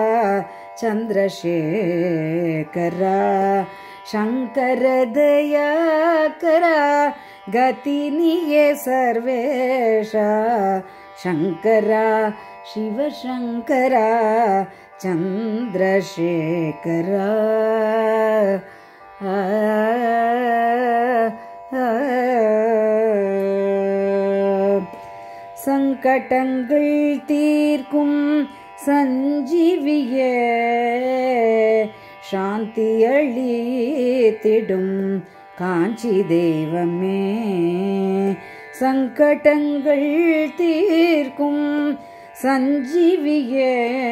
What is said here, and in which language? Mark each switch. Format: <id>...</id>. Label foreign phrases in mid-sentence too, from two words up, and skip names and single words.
<sa>चन्द्रशेखरा शङ्कर दयाकरा गतिनिये सर्वेशा शङ्करा शिवशङ्करा चन्द्रशेखरा</sa> <ta>சங்கடங்கள் தீர்க்கும் சஞ்சீவியே சாந்தி அளித்திடும் காஞ்சி தெய்வமே சங்கடங்கள் தீர்க்கும் சஞ்சீவியே</ta>